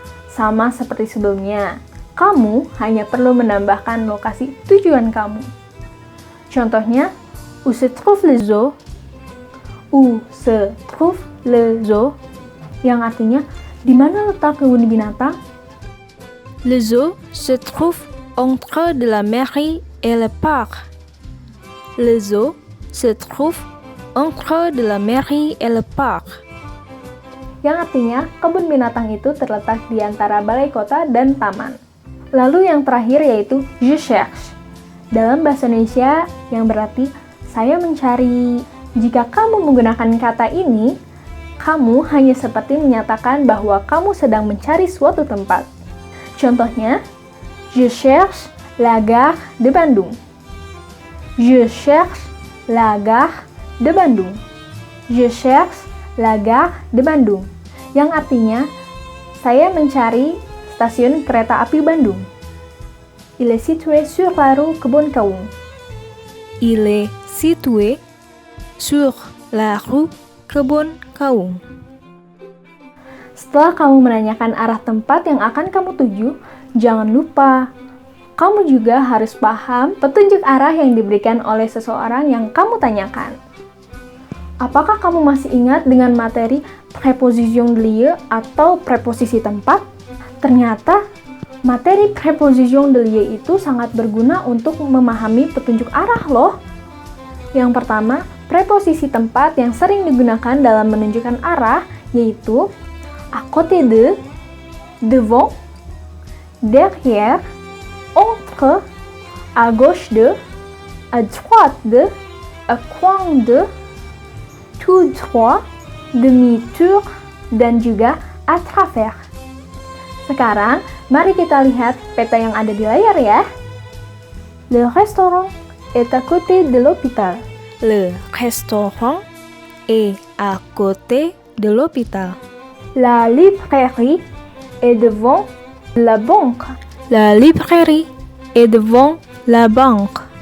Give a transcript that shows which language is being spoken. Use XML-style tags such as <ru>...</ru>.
<id>Sama seperti sebelumnya, kamu hanya perlu menambahkan lokasi tujuan kamu. Contohnya,</id> <fr>où se trouve le zoo? Où se trouve le zoo?</fr> <id>Yang artinya, di mana letak kebun binatang?</id> <fr>Le zoo se trouve entre de la mairie et le parc. Le zoo se trouve entre de la mairie et le parc.</fr> <id>yang artinya kebun binatang itu terletak di antara balai kota dan taman. Lalu yang terakhir yaitu</id> <fr>je cherche.</fr> <id>Dalam bahasa Indonesia yang berarti saya mencari. Jika kamu menggunakan kata ini, kamu hanya seperti menyatakan bahwa kamu sedang mencari suatu tempat. Contohnya,</id> <fr>je cherche la gare de Bandung. Je cherche la gare de Bandung. Je cherche la gare de Bandung.</fr> <id>Yang artinya, saya mencari stasiun kereta api Bandung.</id> <fr>Il est situé sur la rue Kebon Kaung. Il est situé sur la rue Kebon Kaung.</fr> <id>Setelah kamu menanyakan arah tempat yang akan kamu tuju, jangan lupa, kamu juga harus paham petunjuk arah yang diberikan oleh seseorang yang kamu tanyakan. Apakah kamu masih ingat dengan materi préposition de lieu atau preposisi tempat? Ternyata, materi préposition de lieu itu sangat berguna untuk memahami petunjuk arah loh. Yang pertama, preposisi tempat yang sering digunakan dalam menunjukkan arah yaitu à côté de, devant, derrière, entre, à gauche de, à droite de, à coin de, tout droit, demi-tour, dan juga à travers. Sekarang, mari kita lihat peta yang ada di layar ya.</id> <fr>Le restaurant est à côté de l'hôpital. Le restaurant est à côté de l'hôpital. La librairie est devant la banque. La librairie est devant la banque.</fr>